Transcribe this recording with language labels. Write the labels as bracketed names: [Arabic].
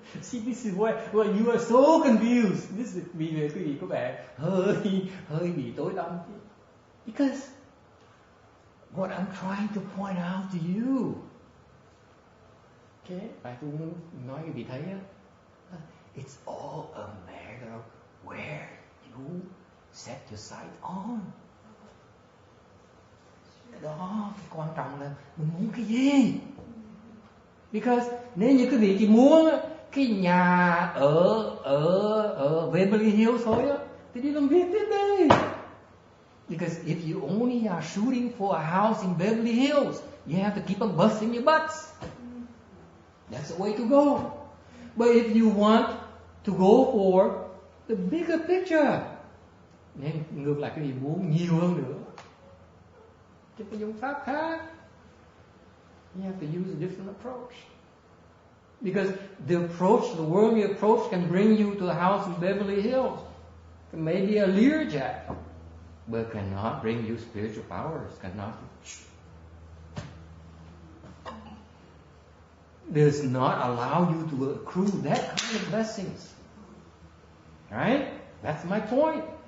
[English] See, this is why you are so confused. This is [Vietnamese] vì quý vị có vẻ hơi bị tối tăm. [English] Because what I'm trying to point out to you. Okay, [Vietnamese] và tôi muốn nói quý vị thấy á, [English] it's all a matter of where you set your sight on. [Vietnamese] Đó, cái quan trọng là mình muốn cái gì. Because nếu như quý vị chỉ muốn cái nhà ở Beverly Hills thôi á, thì đi làm việc tiếp đi. [English] Because if you only are shooting for a house in Beverly Hills, you have to keep on busting your butts. That's the way to go. But if you want to go for the bigger picture, [Vietnamese] nên ngược lại cái gì muốn nhiều hơn nữa, thì phải dùng pháp khác. [English] You have to use a different approach. Because the approach, the worldly approach can bring you to a house in Beverly Hills. It may be a Learjet, but cannot bring you spiritual powers, does not allow you to accrue that kind of blessings. Right? That's my point.